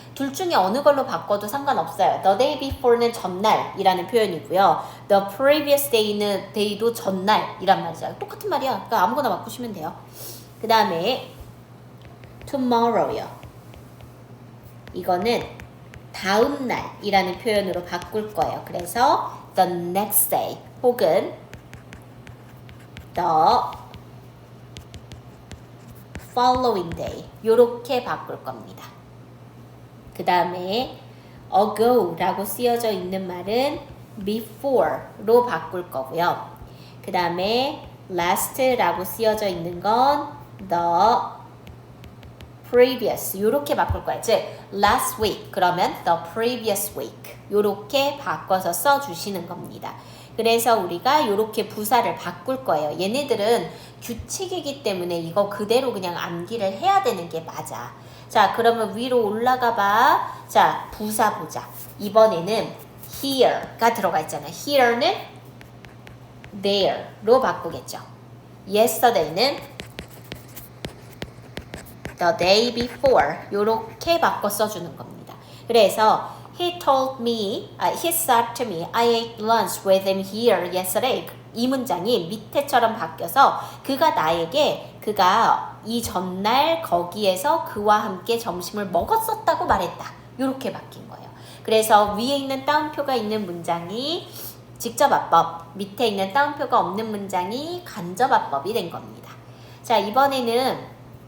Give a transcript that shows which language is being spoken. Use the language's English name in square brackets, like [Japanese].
[Korean] 둘 중에 어느 걸로 바꿔도 상관없어요. [English] The day before [Korean] 는 전날이라는 표현이고요. [English] The previous day [Korean] 도 전날이란 말이죠. 똑같은 말이야. 그러니까 아무거나 바꾸시면 돼요. 그 다음에 tomorrow요. 이거는 다음 날이라는 표현으로 바꿀 거예요. 그래서 [English] the next day [Korean] 혹은 [English] the following day [Korean] 요렇게 바꿀 겁니다. 그 다음에 ago라고 쓰여져 있는 말은 before로 바꿀 거고요. 그 다음에 last라고 쓰여져 있는 건 the previous 요렇게 바꿀 거예요. 즉 [English] last week [Korean] 그러면 [English] the previous week [Korean] 요렇게 바꿔서 써주시는 겁니다. 그래서 우리가 요렇게 부사를 바꿀 거예요. 얘네들은 규칙이기 때문에 이거 그대로 그냥 암기를 해야 되는 게 맞아. 자, 그러면 위로 올라가 봐. 자, 부사 보자. 이번에는 here가 들어가 있잖아. here는 there로 바꾸겠죠. yesterday는 [English] the day before [Korean] 요렇게 바꿔 써주는 겁니다. 그래서 [English] he said to me, I ate lunch with him here yesterday. [Korean] 이 문장이 밑에처럼 바뀌어서 그가 이 전날 거기에서 그와 함께 점심을 먹었었다고 말했다. 이렇게 바뀐 거예요. 그래서 위에 있는 따옴표가 있는 문장이 직접합법, 밑에 있는 따옴표가 없는 문장이 간접합법이 된 겁니다. 자, 이번에는